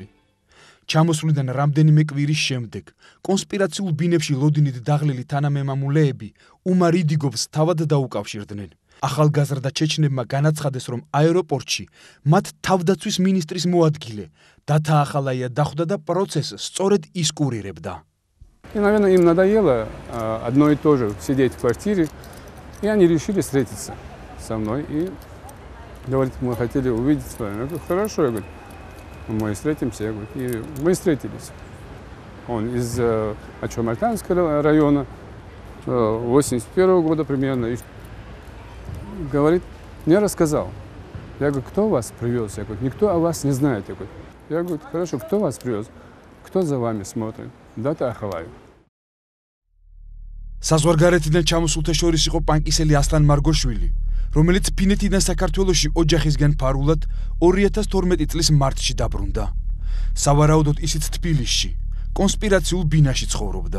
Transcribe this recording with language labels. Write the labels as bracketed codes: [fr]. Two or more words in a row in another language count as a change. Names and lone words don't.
[ka] ჩამოსვლიდან რამდენიმე კვირის შემდეგ კონსპირაციულ ბინებში ლოდინით დაღლილი თანამემამულეები უმარ იდიგოვს თავად დაუკავშირდნენ. ახალგაზრდა ჩეჩნებმა განაცხადეს, რომ აეროპორტში მათ თავდაცვის მინისტრის მოადგილე დათა ახალაია დახვდა და პროცესს სწორედ ის კურირებდა. [ru] И, наверное, им надоело одно и то же сидеть в квартире, и они решили встретиться со мной. И говорит, мы хотели увидеть с вами. Я говорю, хорошо, я говорю, мы встретимся. Я говорю, и мы встретились. Он из Ачо-Марканского района, 81 года примерно. И говорит, мне рассказал. Я говорю, кто вас привез? Я говорю, никто о вас не знает. Я говорю, хорошо, кто вас привез? Кто за вами смотрит? Дата Ахалаев. [ka] საზღვარგარეთიდან ჩამოსულთა შორის იყო პანკისელი ასლან მარგოშვილი, რომელიც ფინეთიდან საქართველოში ოჯახისგან ფარულად 2012 წლის მარტში დაბრუნდა. სავარაუდოდ ისიც თბილისში, კონსპირაციულ ბინაში ცხოვრობდა.